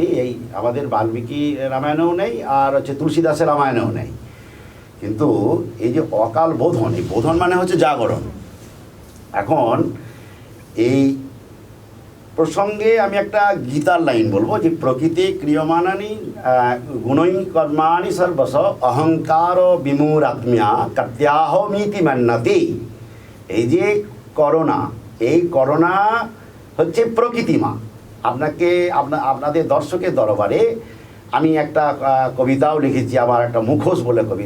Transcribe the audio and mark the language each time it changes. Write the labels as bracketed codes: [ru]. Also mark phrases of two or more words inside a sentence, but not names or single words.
[bn] এই আমাদের বাল্মীকি রামায়ণেও নেই, আর হচ্ছে তুলসীদাসের রামায়ণেও নেই। কিন্তু এই যে অকাল বোধন, এই বোধন মানে হচ্ছে জাগরণ। এখন এই প্রসঙ্গে আমি একটা গীতার লাইন বলবো, যে [sa] প্রকৃতি ক্রিয়মানানি গুণৈ কর্মাণি সর্বস অহংকার বিমূঢ়াত্ম্যা কর্ত্যাহমিতি মন্যতে। [bn] এই যে করোনা, এই করোনা হচ্ছে প্রকৃতি মা। আপনাদের দর্শকের দরবারে আমি একটা কবিতাও লিখেছি, আমার একটা মুখোশ বলে কবিতা।